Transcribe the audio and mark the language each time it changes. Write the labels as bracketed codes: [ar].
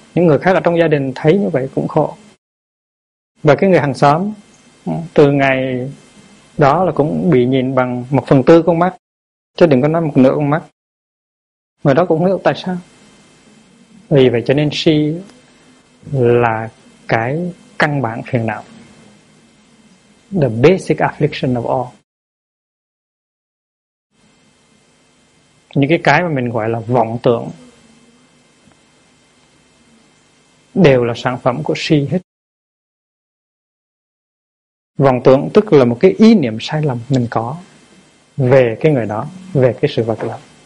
[vi] Những người khác ở trong gia đình thấy như vậy cũng khổ. Và cái người hàng xóm từ ngày đó là cũng bị nhìn bằng 1/4 con mắt, chứ đừng có nói 1/2 con mắt. Người đó cũng không hiểu tại sao. Vì vậy cho nên si là cái căn bản phiền não. [en] The basic affliction of all. [vi] Những cái mà mình gọi là vọng tưởng đều là sản phẩm của si hết. Vọng tưởng tức là một cái ý niệm sai lầm mình có về cái người đó, về cái sự vật đó.